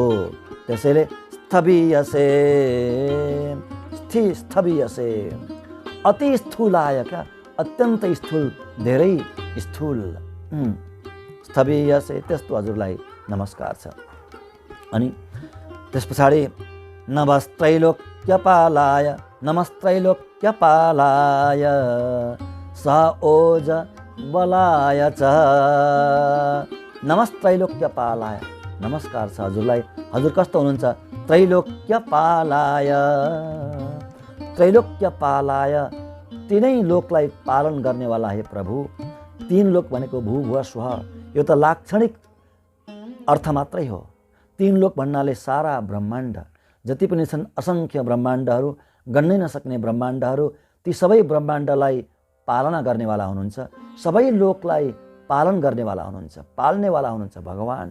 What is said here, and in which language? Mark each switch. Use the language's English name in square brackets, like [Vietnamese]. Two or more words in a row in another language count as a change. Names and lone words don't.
[Nepali] त्यसैले [Sanskrit] स्थवीयसे, स्थवीयसे, अति स्थूलाय [Nepali] क्या, अत्यन्त स्थूल, धेरै स्थूल, [Sanskrit] स्थवीयसे, [Nepali] त्यस्तो हजुरलाई नमस्कार छ। अनि त्यस पछाडि [Sanskrit] नमस्त्रैलोक्यपालाय, नमस्त्रैलोक्यपालाय स ओज बलाय च, नमस्त्रैलोक्यपालाय, [Nepali] नमस्कार छ हजुरलाई। हजुर कस्तो हुनुहुन्छ? [Sanskrit] त्रैलोक्यपालाय, त्रैलोक्यपालाय, [Nepali] तीनै लोकलाई पालन गर्नेवाला हे प्रभु। तीन लोक भनेको [Sanskrit] भू भुव स्वः, [Nepali] यो त लाक्षणिक अर्थ मात्रै हो। तीन लोक भन्नाले सारा ब्रह्माण्ड, जति पनि छन् असङ्ख्य ब्रह्माण्डहरू, गन्नै नसक्ने ब्रह्माण्डहरू, ती सबै ब्रह्माण्डलाई पालना गर्नेवाला हुनुहुन्छ, सबै लोकलाई पालन गर्नेवाला हुनुहुन्छ, पाल्नेवाला हुनुहुन्छ भगवान।